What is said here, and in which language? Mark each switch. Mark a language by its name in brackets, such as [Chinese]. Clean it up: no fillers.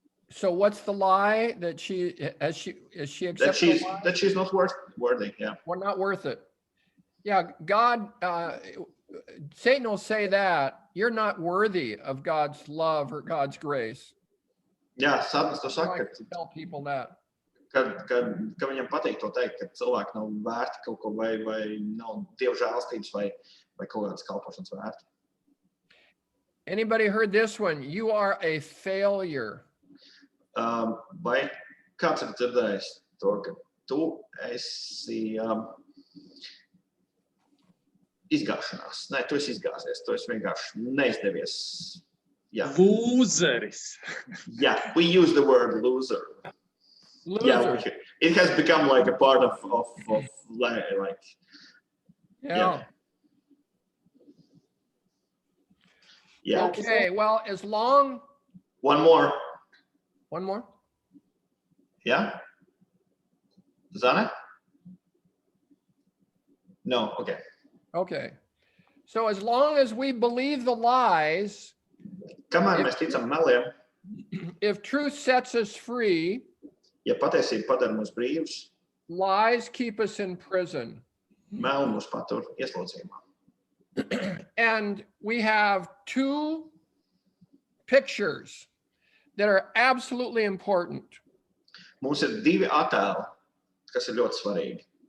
[English] So what's the lie that she accepts the lie? That she's not worthy. Yeah. We're not worth it. Yeah, God, Satan will say that you're not worthy of God's love or God's grace. [Latvian] Jā, Sātans to [English] I [Latvian] saka, [English] like to tell people that. [Latvian] ka viņam patīk to teikt, ka cilvēki nav vērti kaut ko vai nav Dieva žēlstības vai kaut kādas kalpošanas vērti. [English] Anybody heard this one? You are a failure. [Latvian] Vai kāds ir dzirdējis to, ka tu esi izgāšanās? Nē, tu esi izgāzies, tu esi vienkārši neizdevies. Yeah. Lūzeris. [English] Yeah, we use the word loser. Loser. Yeah, it has become like a part of like. Yeah. Yeah. Okay, well, as long. One more. Yeah. Zana? No. Okay. Okay. So as long as we believe the lies, [Latvian] Kamēr mēs ticam meliem, [English] if truth sets us free, [Latvian] ja patiesība padara mūs brīvus, [English] lies keep us in prison. [Latvian] Meli mūs patur ieslodzījumā. [English] And we have two pictures that are absolutely important. [Latvian] Mums ir divi attēli, kas ir ļoti svarīgi.